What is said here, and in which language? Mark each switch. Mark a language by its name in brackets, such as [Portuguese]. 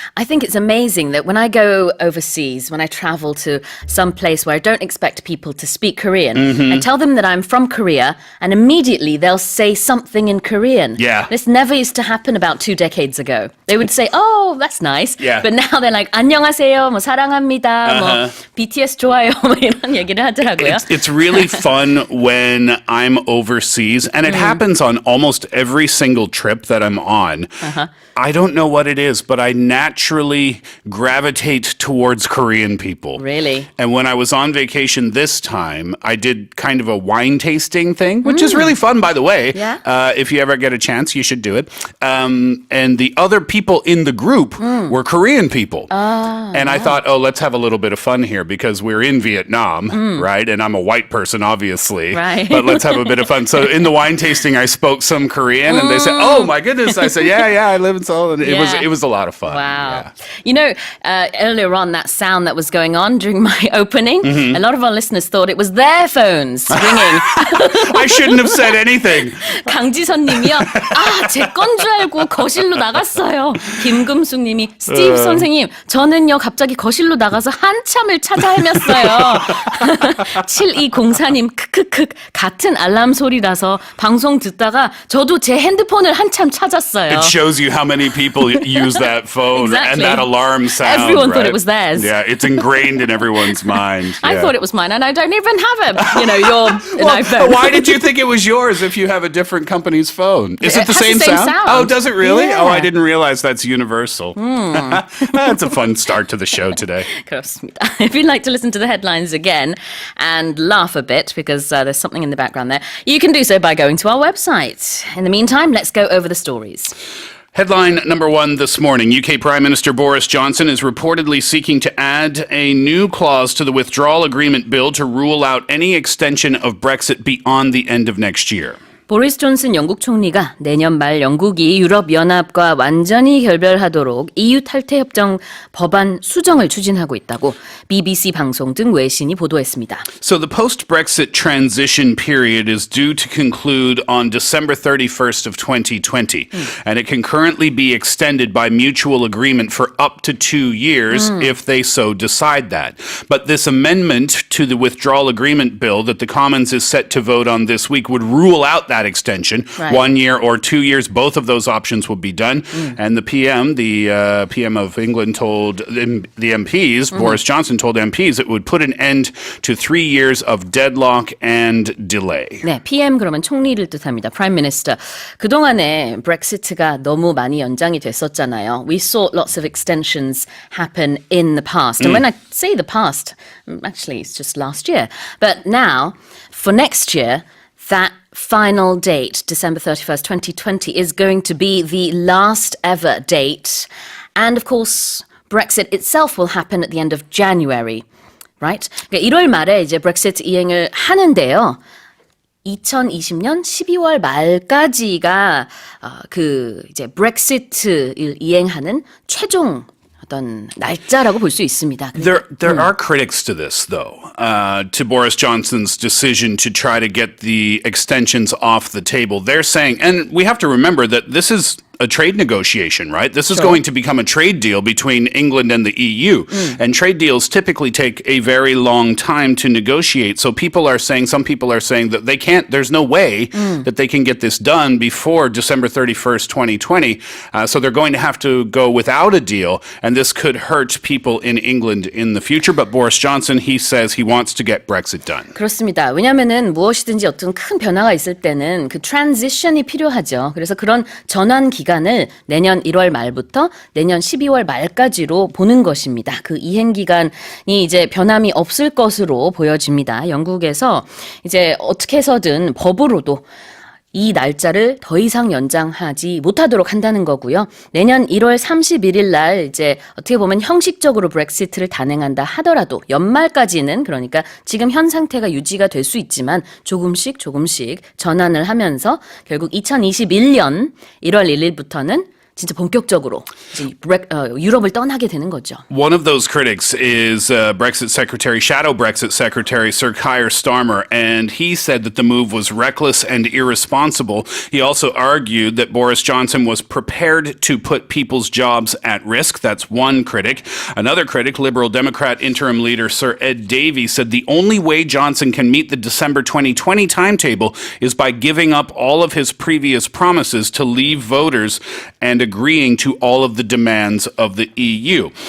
[English] I think it's amazing that when I go overseas, when I travel to some place where I don't expect people to speak Korean, I tell them that I'm from Korea, and immediately they'll say something in Korean. Yeah. This never used to happen about 2 decades ago. They would say, oh, that's nice. Yeah. But now they're like, [Korean] 안녕하세요, 뭐 사랑합니다, 뭐 BTS 좋아요, 뭐 이런 얘기를 하더라고요. [English] It's really fun when I'm overseas, and it happens on almost every single trip that I'm on. I don't know what it is, but I naturally gravitate towards Korean people. Really? And when I was on vacation this time, I did kind of a wine tasting thing, which is really fun, by the way. Yeah. If you ever get a chance, you should do it. And the other people in the group were Korean people. And I thought, let's have a little bit of fun here because we're in Vietnam, right? And I'm a white person, obviously. Right. But let's have a bit of fun. So in the wine tasting, I spoke some Korean, and they said, "Oh my goodness!" I said, "Yeah, I live in Seoul." And it was a lot of fun. Wow. Yeah. You know, earlier on, that sound that was going on during my opening, a lot of our listeners thought it was their phones ringing. I shouldn't have said anything. [Korean] 강지선 님이요. 제 건 줄 알고 거실로 나갔어요. 김금숙 님이 스티브 선생님, 저는요 갑자기 거실로 나가서 한참을 찾아 헤맸어요. 7204님, 크크크, 같은 알람 소리라서 방송 듣다가 저도 제 핸드폰을 한참 찾았어요. [English] It shows you how many people use that phone and Exactly. that alarm sound. Everyone thought right? it was theirs. Yeah, it's ingrained in everyone's mind. I Yeah. thought it was mine, and I don't even have an Well, iPhone. why did you think it was yours if you have a different company's phone? Is it the It has same the same sound? sound. Oh, does it really? Yeah. Oh, I didn't realize that's universal. That's a fun start to the show today. [Korean] 그렇습니다. [English] If you'd like to listen to the headlines again and laugh a bit because there's something in the background there, you can do so by going to our website. In the meantime, let's go over the stories. Headline number one this morning. UK Prime Minister Boris Johnson is reportedly seeking to add a new clause to the withdrawal agreement bill to rule out any extension of Brexit beyond the end of next year. [Korean] 보리스 존슨 영국 총리가 내년 말 영국이 유럽연합과 완전히 결별하도록 EU 탈퇴 협정 법안 수정을 추진하고 있다고 BBC 방송 등 외신이 보도했습니다. [English] So the post-Brexit transition period is due to conclude on December 31st of 2020, and it can currently be extended by mutual agreement for up to 2 years if they so decide that. But this amendment to the withdrawal agreement bill that the Commons is set to vote on this week would rule out that extension. Right. 1 year or 2 years, both of those options will be done. And the PM of England told the MPs, Boris Johnson told MPs, it would put an end to 3 years of deadlock and delay. [Korean] 네, PM 그러면 총리를 뜻합니다. [English] Prime Minister. [Korean] 그동안에 브렉시트가 너무 많이 연장이 됐었잖아요. [English] We saw lots of extensions happen in the past. And when I say the past, actually it's just last year. But now, for next year, that final date, December 31st, 2020, is going to be the last ever date. And of course, Brexit itself will happen at the end of January, right? [Korean] 그러니까 1월 말에 이제 브렉시트 이행을 하는데요. 2020년 12월 말까지가 그 이제 브렉시트를 이행하는 최종 어떤 날짜라고 볼 수 있습니다. [English] There are critics to this, though, to Boris Johnson's decision to try to get the extensions off the table. They're saying, and we have to remember that this is a trade negotiation, right? This is going to become a trade deal between England and the EU. And trade deals typically take a very long time to negotiate. So some people are saying that they can't, there's no way that they can get this done before December 31st, 2020. So they're going to have to go without a deal. And this could hurt people in England in the future. But Boris Johnson, he says he wants to get Brexit done. [Korean] 그렇습니다. 왜냐하면은 무엇이든지 어떤 큰 변화가 있을 때는 그 트랜지션이 필요하죠. 그래서 그런 전환 기간을 내년 1월 말부터 내년 12월 말까지로 보는 것입니다. 그 이행 기간이 이제 변함이 없을 것으로 보여집니다. 영국에서 이제 어떻게 해서든 법으로도 이 날짜를 더 이상 연장하지 못하도록 한다는 거고요. 내년 1월 31일 날 이제 어떻게 보면 형식적으로 브렉시트를 단행한다 하더라도 연말까지는 그러니까 지금 현 상태가 유지가 될 수 있지만 조금씩 전환을 하면서 결국 2021년 1월 1일부터는 진짜 본격적으로 이제 유럽을 떠나게 되는 거죠. [English] One of those critics is Brexit Secretary, Shadow Brexit Secretary Sir Keir Starmer, and he said that the move was reckless and irresponsible. He also argued that Boris Johnson was prepared to put people's jobs at risk. That's one critic. Another critic, Liberal Democrat interim leader Sir Ed Davey, said the only way Johnson can meet the December 2020 timetable is by giving up all of his previous promises to leave voters and agreeing to all of the demands of the EU.